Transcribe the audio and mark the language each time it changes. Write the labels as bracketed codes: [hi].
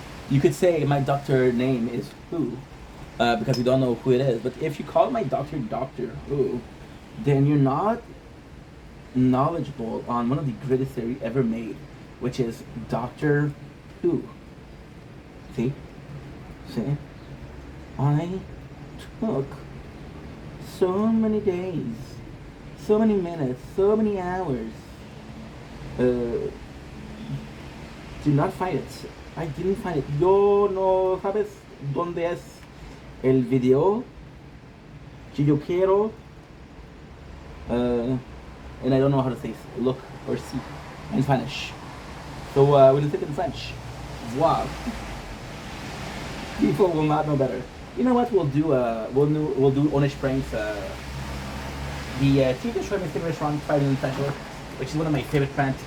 [en] You could say my doctor name is who, because we don't know who it is. But if you call my doctor Doctor Who, then you're not knowledgeable on one of the greatest series ever made, which is Doctor Who. See? I took so many days, so many minutes, so many hours to not find it. I didn't find it. [es] Yo no sabes dónde es el video que yo quiero. [en] And I don't know how to say look or see in Spanish. So we'll take it in French. Wow. People will not know better. You know what? We'll do Onish Pranks. The TV show Mystery Restaurant 5 Million Special, which is one of my favorite pranks.